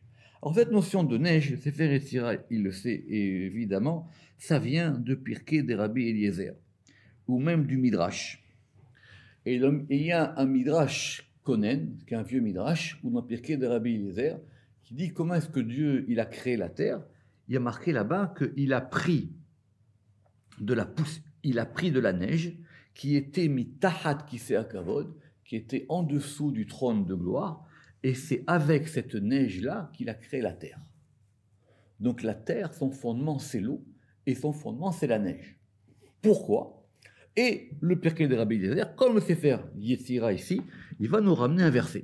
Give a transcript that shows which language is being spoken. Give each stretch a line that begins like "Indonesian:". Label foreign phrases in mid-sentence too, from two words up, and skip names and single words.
French: Alors cette notion de neige, le Sefer Yetzira, il le sait, et évidemment, ça vient de Pirkei des Rabbi Eliezer, ou même du Midrash. Et il y a un Midrash Konen, qui est un vieux midrash, ou dans Pirkei de Rabbi Eliezer, qui dit comment est-ce que Dieu il a créé la terre. Il y a marqué là-bas qu'il a pris de la neige qui était
Hebrew: מתחת כסא הכבוד,
French: qui était en dessous du trône de gloire, et c'est avec cette neige-là qu'il a créé la terre. Donc la terre, son fondement c'est l'eau, et son fondement c'est la neige. Pourquoi ? Et le Pirkei de Rabbi Eliezer, comme le Sefer Yetzira ici, il va nous ramener un verset.